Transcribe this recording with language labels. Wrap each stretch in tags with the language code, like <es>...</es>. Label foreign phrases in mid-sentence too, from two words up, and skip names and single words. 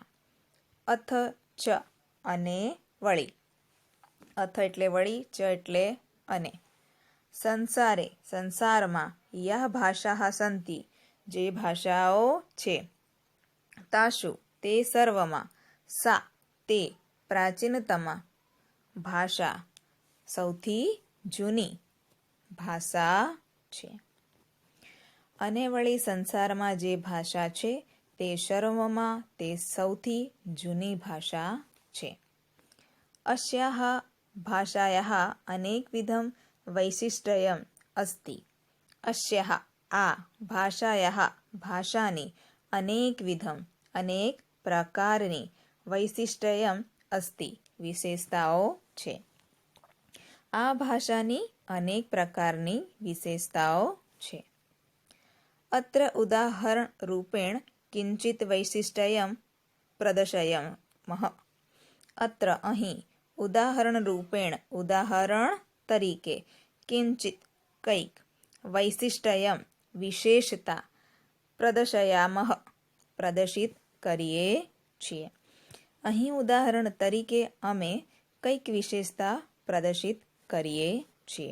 <sa>અથ ચ</sa> <gu>અને વળી, અથ એટલે વળી, ચ એટલે અને, સંસારે સંસારમાં,</gu> <sa>યહ ભાષાઃ સન્તિ</sa> <gu>જે ભાષાઓ છે, તાસુ તે સર્વમાં, સા તે</gu> <sa>પ્રાચીનતમા ભાષા</sa> <gu>સૌથી જૂની ભાષા છે. અને વળી સંસારમાં જે ભાષા છે તે સર્વમાં તે સૌથી જૂની ભાષા છે.</gu> <sa>અસ્યાહ भाषायाः अनेकविधं वैशिष्ट्यम् अस्ति। अस्याः आ भाषायाः भाषानि अनेकविधं</sa> <gu>અનેક પ્રકારની</gu> <sa>वैशिष्ट्यम् अस्ति</sa> <gu>વિશેષતાઓ છે। આ ભાષાની અનેક પ્રકારની વિશેષતાઓ છે।</gu> <sa>अत्र उदाहरण रूपेण किंचित वैशिष्ट्यं प्रदर्शयामः।</sa> <gu>अत्र અહીં</gu> <sa>ઉદાહરણ રૂપેણ</sa> <gu>ઉદાહરણ તરીકે કિંચિત કંઈક વૈશિષ્ટ્યમ વિશેષતા પ્રદર્શયામઃ પ્રદર્શિત કરીએ છીએ। અહીં ઉદાહરણ તરીકે અમે કંઈક વિશેષતા પ્રદર્શિત કરીએ છીએ।</gu>